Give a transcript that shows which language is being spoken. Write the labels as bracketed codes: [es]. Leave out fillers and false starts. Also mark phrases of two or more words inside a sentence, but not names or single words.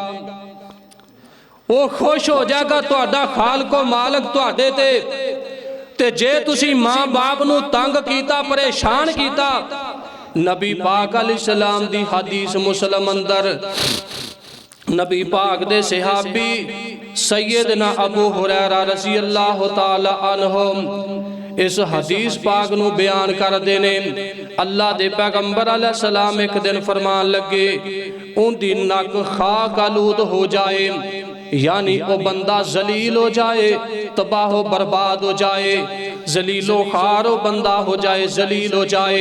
[pa] وہ خوش ہو جائے گا تہاڈا خالق و مالک تہاڈے تے جے تسی ماں باپ نوں تنگ کیتا پریشان کیتا. نبی پاک علیہ السلام دی حدیث مسلم اندر نبی پاک دے صحابی سیدنا ابو ہریرہ [ar] رضي الله تعالى عنه [pa] اس حدیث پاک نوں بیان کردے نے. اللہ دے پیغمبر علیہ السلام اک دن فرمان لگے اوہندی نک خاک آلود ہو جائے، یعنی وہ بندہ ذلیل ہو جائے، تباہ برباد ہو جائے، ذلیل و خوار ہو بندہ ہو جائے، ذلیل ہو جائے.